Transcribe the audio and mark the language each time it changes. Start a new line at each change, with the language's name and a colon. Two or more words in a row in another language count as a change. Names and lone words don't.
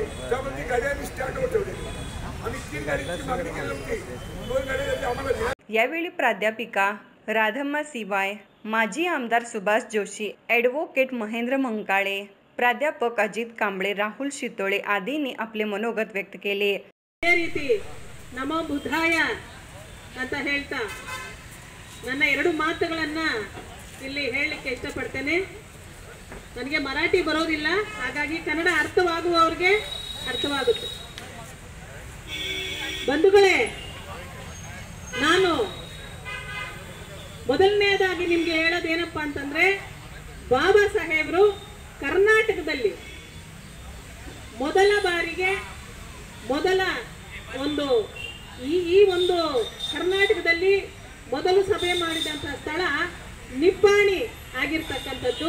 Marathi: त्यामुळे ती गाडी आम्ही स्टँडवर ठेवलेली आणि 3 गाडीची मागणी केली होती. 2 गाड्या आम्हाला. यावेळी प्राध्यापिका राधम्मा सिवाय, माजी आमदार सुभाष जोशी, ॲडव्होकेट महेंद्र मंकाळे, प्राध्यापक अजित कांबळे, राहुल शितोळे आदींनी आपले मनोगत व्यक्त केले.
Pali: नमो ಬುದ್ಧಾಯ
Kannada: ಅಂತ ಹೇಳ್ತಾ ನನ್ನ 2 ಮಾತುಗಳನ್ನು ಇಲ್ಲಿ ಹೇಳಲಿಕ್ಕೆ ಇಷ್ಟಪಡ್ತೇನೆ. ನನಗೆ ಮರಾಠಿ ಬರೋದಿಲ್ಲ, ಹಾಗಾಗಿ ಕನ್ನಡ ಅರ್ಥವಾಗುವವರಿಗೆ ಅರ್ಥವಾಗುತ್ತೆ. ಬಂಧುಗಳೇ, ನಾನು ಮೊದಲನೇದಾಗಿ ನಿಮಗೆ ಹೇಳೋದೇನಪ್ಪ ಅಂತಂದ್ರೆ ಬಾಬಾ ಸಾಹೇಬರು ಕರ್ನಾಟಕದಲ್ಲಿ ಮೊದಲ ಬಾರಿಗೆ ಈ ಒಂದು ಕರ್ನಾಟಕದಲ್ಲಿ ಮೊದಲು ಸಭೆ ಮಾಡಿದಂಥ ಸ್ಥಳ ನಿಪ್ಪಾಣಿ ಆಗಿರ್ತಕ್ಕಂಥದ್ದು.